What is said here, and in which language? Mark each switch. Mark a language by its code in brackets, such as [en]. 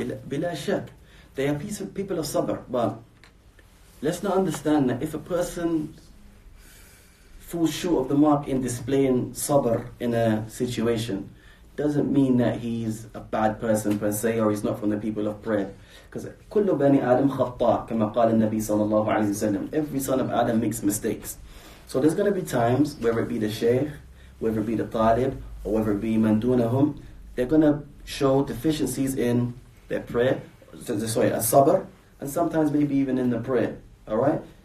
[ar] Bila shak. [en] They are people of sabr, but let's not understand that if a person falls short of the mark in displaying sabr in a situation, doesn't mean that he's a bad person per se, or he's not from the people of prayer. Because [ar] كل بني آدم خطاء كما قال النبي صلى الله عليه وسلم. [en] Every son of Adam makes mistakes. So there's going to be times, whether it be the shaykh, whether it be the talib, or whether it be [ar] man dunahum, [en] they're going to show deficiencies in their prayer, as-sabr, and sometimes maybe even in the prayer. Alright?